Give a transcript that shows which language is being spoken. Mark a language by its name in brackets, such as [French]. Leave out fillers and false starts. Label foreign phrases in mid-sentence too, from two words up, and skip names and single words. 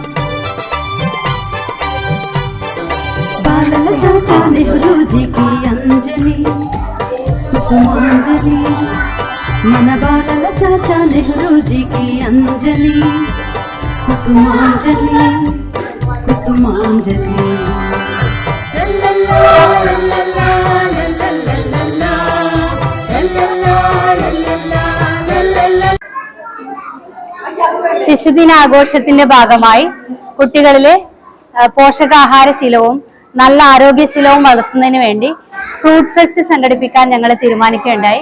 [Telugu] బాలల చాచా నెహ్రూజీకి అంజలి, కుసుమాంజలి. మన బాలల చాచా నెహ్రూజీకి అంజలి కుసుమాంజలి కుసుమాంజలి [Malayalam] ശിശുദിനാഘോഷത്തിന്റെ ഭാഗമായി കുട്ടികളിലെ പോഷകാഹാരശീലവും നല്ല ആരോഗ്യശീലവും വളർത്തുന്നതിന് വേണ്ടി [English] fruit fest [Malayalam] സംഘടിപ്പിക്കാൻ ഞങ്ങൾ തീരുമാനിക്കുകയുണ്ടായി.